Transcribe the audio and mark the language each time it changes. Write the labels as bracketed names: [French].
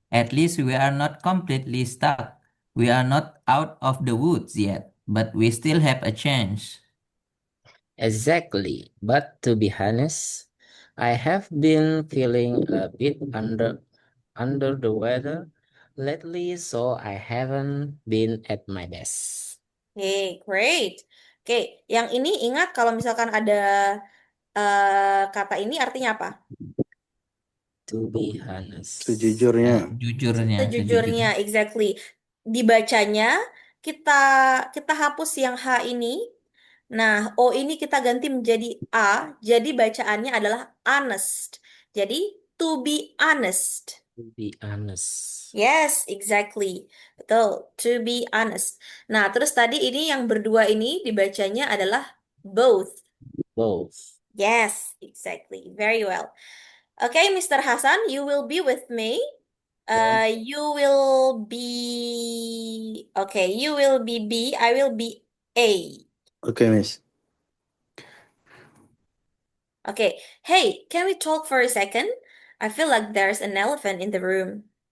[English] At least we are not completely stuck. We are not out of the woods yet, but we still have a chance. Exactly, but to be honest, I have been feeling a bit under the weather lately, so I haven't been at my best. Oke, great. [Indonesian] Oke, yang ini ingat kalau misalkan ada kata ini artinya apa? [English] To be honest. [Indonesian] Sejujurnya. Sejujurnya, exactly. Dibacanya kita kita hapus yang H ini. Nah, O ini kita ganti menjadi A. Jadi bacaannya adalah honest. [English] Jadi to be honest. To be honest. Yes, exactly. Betul. To be honest. [Indonesian] Nah, terus tadi ini yang berdua ini dibacanya adalah both. [English] Both. Yes, exactly. Very well. Okay, Mr. Hasan, you will be with me. You will be okay. You will be B. I will be A. Okay, Miss. Okay. Hey, can we talk for a second? I feel like there's an elephant in the room.